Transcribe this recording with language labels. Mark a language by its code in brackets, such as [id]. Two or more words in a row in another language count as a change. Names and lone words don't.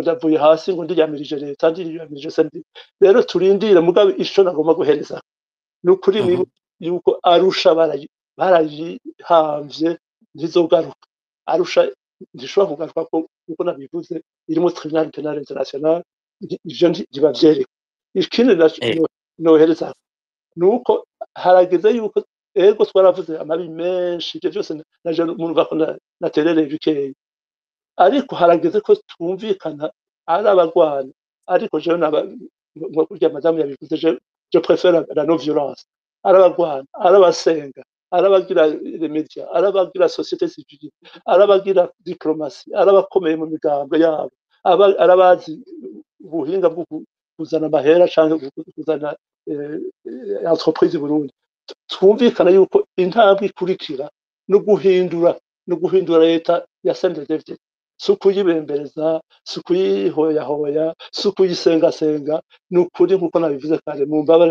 [rn] ndavuye hasi ngo ndiyamirije leta ndiyamirije sendi rero turindire mugabe ico nagomba guhereza nukuri yuko Arusha barayihamvye ntizogaruka Arusha ndishobora kugaruka kuko nabivuze irimo [fr] tribunal penal international [rn] ivyo ntibavyereka ikindi nohereza nuko harageze yuko ego twaravuze amabi menshi ivyo byose naje murumva ko naterereye bikeyi ariko harageze ko twumvikana ari abagwana ariko jewe nko kurya madamu yabivuze [fr] je préfère la non violence [rn] ari abagwana ari abasenga ari abagira [fr] les médias [rn] ari abagira [fr] société civile [rn] ari abagira diplomatie ari abakomeye mu migambo yabo ari abazi ubuhinga bwo kuzana amahera canke kuzana entreprise Burundi twumvikana yuko intambwe ikurikira no guhindura leta ya CNDD-FDD sukuyibembereza sukuyihoyahoya sukuyisengasenga nukuri nkuko nabivuze kare mu mbabare